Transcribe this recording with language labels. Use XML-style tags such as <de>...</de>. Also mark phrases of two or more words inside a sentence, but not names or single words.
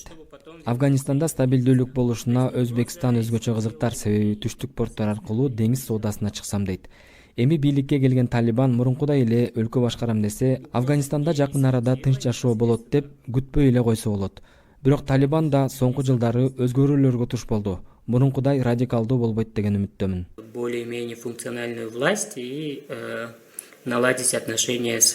<ky>Афганистанда стабилдүүлүк болушуна Өзбекстан өзгөчө кызыктар, себеби түштүк порттор аркылуу деңиз соодасына чыксам дейт. Эми бийликке келген Талибан мурункудай эле өлкө башкарам десе, Афганистанда жакын арада тынч жашоо болот деп күтпөй эле койсо болот. Бирок Талибан да соңку жылдары өзгөрүүлөргө туш болду. Мурункудай радикалдуу болбойт деген үмүттөмүн.</ky> <ru>Более-менее функциональную власть и наладить отношения с</ru>